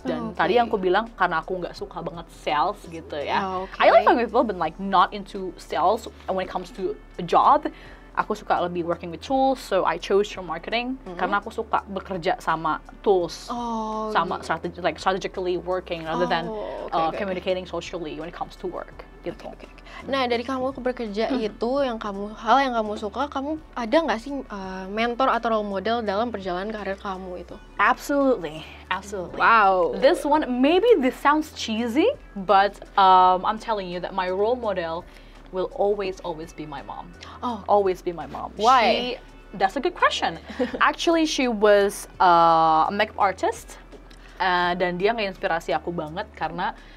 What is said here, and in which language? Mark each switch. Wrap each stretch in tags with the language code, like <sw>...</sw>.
<id>Dan tadi yang aku bilang karena aku nggak suka banget sales gitu ya.</id> <en>I like talking with people but like not into sales when it comes to a job.</en> <id>Aku suka lebih</id> <en>working with tools, so I chose digital marketing</en> <id>karena aku suka bekerja sama</id> <en>tools,</en> <id>sama</id> <en>strategically working rather than communicating socially when it comes to work.</en> <id>Gitu. Nah, dari kamu bekerja itu, hal yang kamu suka, kamu ada nggak sih mentor atau role model dalam perjalanan karir kamu itu?</id> <en>Absolutely. Wow. This sounds cheesy, but I'm telling you that my role model will always be my mom. Always be my mom. Why? That's a good question. Actually, she was a makeup artist,</en> <id>dan dia nge-inspirasi aku banget karena</id>